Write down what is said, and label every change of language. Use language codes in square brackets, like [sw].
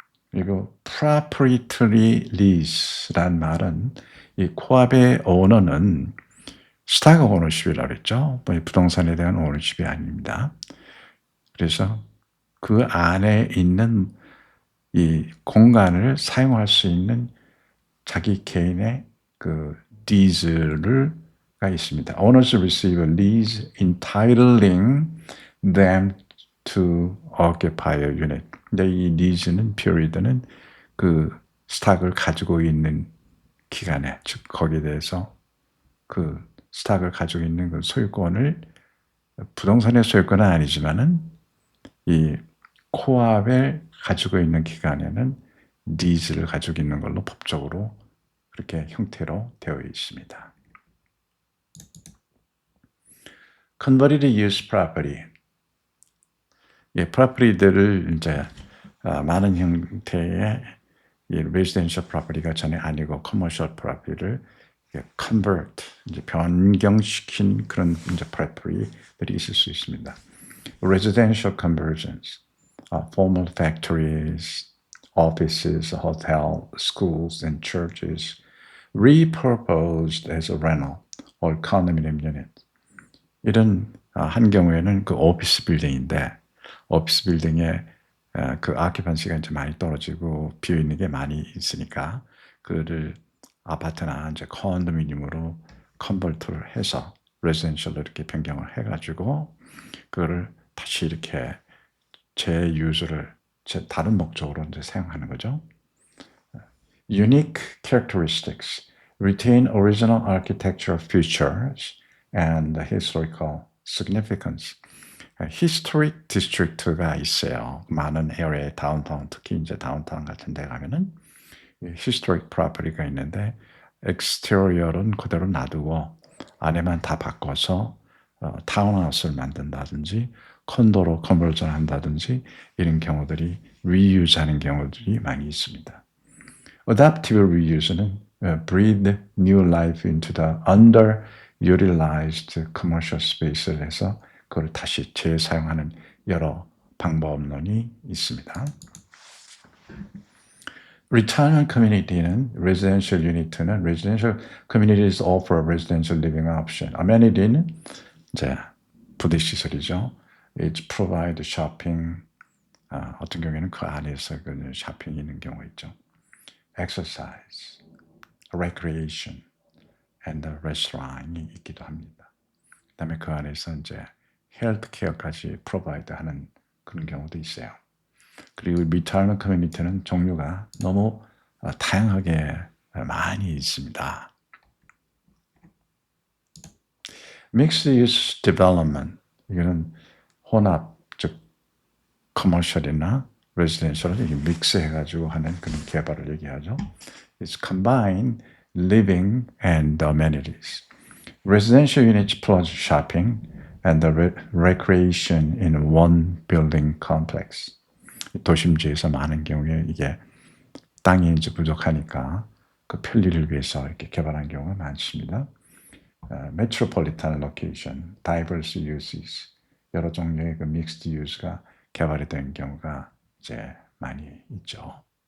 [ko] 그리고 proprietary lease란 말은 이 코압의 오너는 스탁 오너십이라고 그랬죠. 부동산에 대한 오너십이 아닙니다. 그래서 그 안에 있는 이 공간을 사용할 수 있는 자기 개인의 그 deeds가 있습니다. [en] Owners receive a lease entitling them to occupy a unit. [ko] 근데 이 lease는 period는 그 스탁을 가지고 있는 기간에, 즉 거기에 대해서 그 스탁을 가지고 있는 그 소유권을 부동산의 소유권은 아니지만은 이 코압을 가지고 있는 기간에는 리즈를 가지고 있는 걸로 법적으로 그렇게 형태로 되어 있습니다. [en] Converted use property. [ko] 프로퍼티들을 이제 많은 형태의 residential property가 전에 아니고 commercial property를 convert, 이제 변경시킨 그런 이제 property들이 있을 수 있습니다. [en] Residential conversions, former factories, offices, hotels, schools, and churches repurposed as a rental or condominium unit. [ko] 이런 한 경우에는 그 오피스 빌딩인데 오피스 빌딩에 그 아큐펀시가 이제 많이 떨어지고 비어 있는 게 많이 있으니까 그를 아파트나 이제 컨도미니엄으로 컨버트를 해서 레지던셜로 이렇게 변경을 해가지고 그거를 다시 이렇게 재유저를 다른 목적으로 이제 사용하는 거죠. [en] Unique characteristics retain original architectural features and historical significance. [ko] Historic district가 있어요. 많은 에어리에 다운타운, 특히 이제 다운타운 같은 데 가면은 historic property가 있는데 exterior은 그대로 놔두고 안에만 다 바꿔서 타운하우스를 만든다든지 콘도로 컨버전 한다든지 이런 경우들이 reuse하는 경우들이 많이 있습니다. [en] Adaptive reuse는 breathe new life into the underutilized commercial space를 해서 [ko] 그걸 다시 재사용하는 여러 방법론이 있습니다. [en] Retirement community는 residential unit는 residential communities offer residential living option. [ko] amenity는 이제 부대 시설이죠. [en] It provide shopping. [ko] 어떤 경우에는 그 안에서 그 쇼핑이 있는 경우가 있죠. [en] Exercise, recreation, and restaurant이 [ko] 있기도 합니다. 그다음에 그 안에서 이제 헬스케어까지 프로바이드하는 그런 경우도 있어요. 그리고 retirement community는 종류가 너무 다양하게 많이 있습니다. [en] Mixed use development [ko] 이거는 혼합, 즉 커머셜이나 레지던셜을 믹스해가지고 하는 그런 개발을 얘기하죠. [en] It's combine living and amenities. Residential units plus shopping and the recreation in one building complex. [ko] 도심지에서 많은 경우에 이게 땅이 이제 부족하니까 그 편리를 위해서 이렇게 개발한 경우가 많습니다. [en] Metropolitan location, diverse uses, [ko] 여러 종류의 그 mixed use가 개발이 된 경우가 이제 많이 있죠.